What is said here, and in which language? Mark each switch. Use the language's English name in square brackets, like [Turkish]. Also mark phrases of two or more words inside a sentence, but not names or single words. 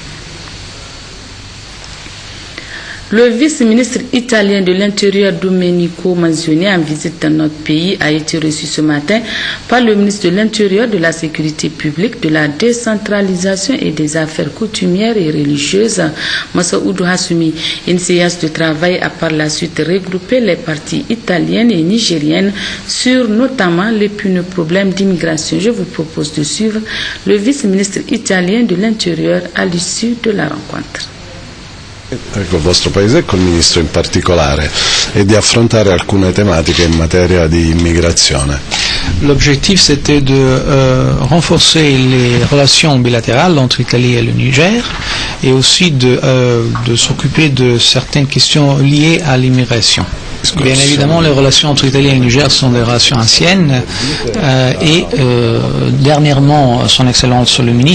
[French] Le vice-ministre italien de l'Intérieur Domenico Manzioni, en visite dans notre pays, a été reçu ce matin par le ministre de l'Intérieur, de la Sécurité publique, de la décentralisation et des affaires coutumières et religieuses, Massaoudou Hassoumi. Une séance de travail a par la suite regroupé les parties italiennes et nigériennes sur notamment l'épineux problème d'immigration. Je vous propose de suivre le vice-ministre italien de l'Intérieur à l'issue de la rencontre. [Italian] Col vostro paese e col ministro in particolare e di affrontare alcune tematiche in materia di immigrazione. [French] L'objectif c'était de renforcer les relations bilatérales entre l'Italie et le Niger et aussi de s'occuper de certaines questions liées à l'immigration. Bien évidemment, les relations entre l'Italie et le Niger sont des relations anciennes et dernièrement, son Excellence le ministre